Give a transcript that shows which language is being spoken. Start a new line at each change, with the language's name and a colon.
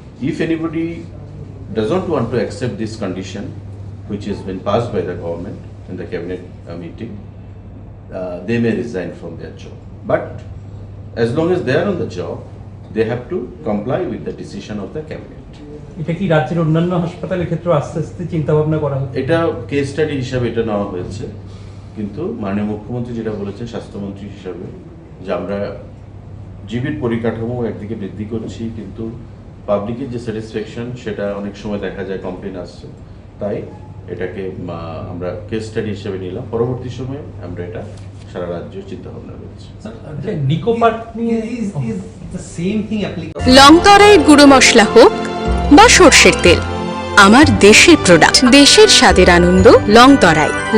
English: If anybody doesn't want to accept this condition, which has been passed by the government in the cabinet meeting, they may resign from their job. But as long as they are on the job, they have to comply with the decision of the cabinet.
Bangla: এটা কি রাজ্যের অন্যান্য হাসপাতালের ক্ষেত্রে আস্তে আস্তে চিন্তা ভাবনা করা হচ্ছে? এটা কেস স্টাডি হিসাবে এটা নেওয়া হয়েছে, কিন্তু মাননীয় মুখ্যমন্ত্রী যেটা বলেছেন স্বাস্থ্যমন্ত্রী হিসাবে, যে আমরা জীবিত পরিকাঠামো একদিকে বৃদ্ধি করছি, কিন্তু পাবলিকের যে স্যাটিসফ্যাকশন সেটা অনেক সময় দেখা যায় কমপ্লেন আসছে, তাই এটাকে আমরা কেস স্টাডি হিসেবে নিলাম। পরবর্তী সময়ে আমরা এটা সারা রাজ্য চিন্তা ভাবনা করছি।
English: Sir,
Bangla: আচ্ছা, নিকো পার্ক নিয়ে
English: is the same thing applicable?
Bangla: লংতরাই গুঁড়ো মশলা হোক বা সর্ষের তেল, আমার দেশের প্রোডাক্ট, দেশের স্বাদের আনন্দ লংতরাই।